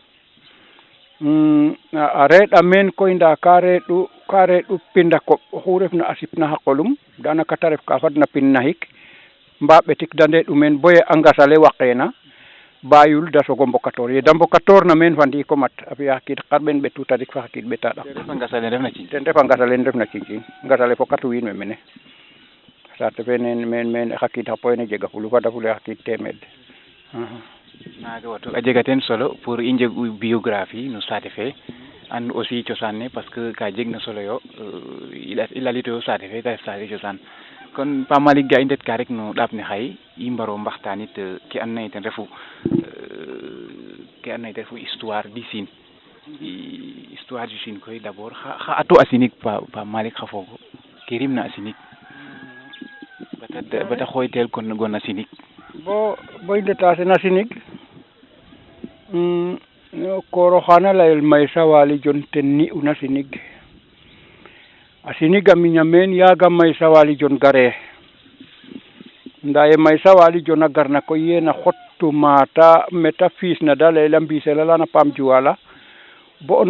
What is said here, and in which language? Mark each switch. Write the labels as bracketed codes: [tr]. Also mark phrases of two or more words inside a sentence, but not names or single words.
[srr] a reeɗa meen koy ndaa ka reeɗu pind a koɓ oxu refna a sipna xa qolum daanaka te ref ka fadna pin naxik mbaa ɓetik de ndeeɗu meen boye a ngas ale waqeena bayul da soog o mbokatoor ye da mbokatoorna meen fa ndiik o mat a fi'a xa qiid xarɓeen ɓetu tadik fa xa qiid ɓeta ɗak ten ref a ngas ale refna ciiciñ ngas ale fokatu wiin we mene saate fe meen xa qiid xa poyene jegafulu fadafule xa qiid teemeed naaga watu a jega teen solo pour i njeg biographie no saate fe and aussi cosaan ne [fr] parce que [srr] ka jeg na solo yo i lalitoyo saate fe te ref saate cosaan kon Pa Malick ga i ndet ka rek no ɗaap ne xaye i mbaro mbaxtaanit ke andoona yee ten refu [fr] histoire du Sine histoire du Sine [srr] koy d'abord xa ato a sinig Pa Malick xa foogo ke rimna a sinig bata xooytel kon gon a sinig bo i ndeta sen a sinig o koor oxaana layel Maysa Waly Dione ten ni'una sinig a sinig a miña meen yaaga Maysa Waly Dione gare ndaa ye Maysa Waly Dione a garna koy yeena xottu maata meta fiisna da layel a mbiisel alana Paam Juwala bo o